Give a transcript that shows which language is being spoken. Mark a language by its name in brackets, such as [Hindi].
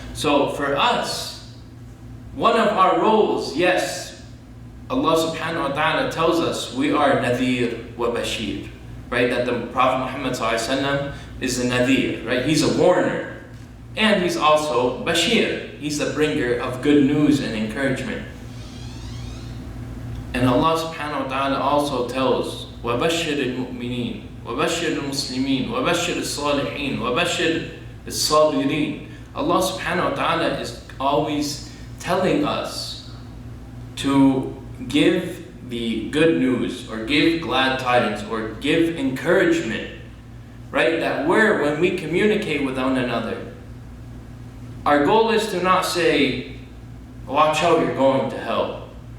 [English] So for us, one of our roles, yes, Allah subhanahu wa ta'ala tells us we are Nadhir wa Bashir, right? That the Prophet Muhammad sallallahu alaihi wasallam is a Nadhir, right? He's a warner. And he's also Bashir. He's the bringer of good news and encouragement. And Allah subhanahu wa ta'ala also tells [Arabic] وَبَشِّرِ الْمُؤْمِنِينَ وَبَشِّرِ الْمُسْلِمِينَ وَبَشِّرِ الصَّالِحِينَ وَبَشِّرِ الصَّابِرِينَ. [English] Allah subhanahu wa ta'ala is always telling us to give the good news or give glad tidings or give encouragement, right? That when we communicate with one another, our goal is to not say, watch out, you're going to hell.